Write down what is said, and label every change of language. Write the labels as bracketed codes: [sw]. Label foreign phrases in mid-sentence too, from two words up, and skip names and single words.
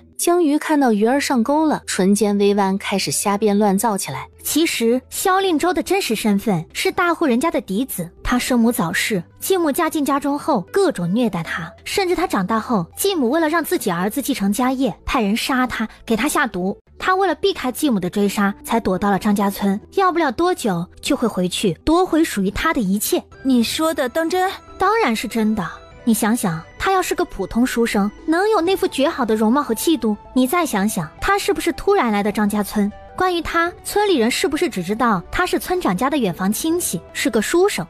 [zh] 江魚看到魚兒上鈎了，唇間微彎，開始瞎編亂造起來。其實蕭令州的真實身份是大戶人家的嫡子，他生母早逝，繼母嫁進家中後各種虐待他，甚至他長大後，繼母為了讓自己兒子繼承家業，派人殺他，給他下毒。他為了避開繼母的追殺，才躲到了張家村，要不了多久就會回去奪回屬於他的一切。你說的當真？當然是真的。你想想，他要是個普通書生，能有那副絕好的容貌和氣度？你再想想，他是不是突然來的張家村？關於他，村裡人是不是只知道他是村長家的遠房親戚，是個書生？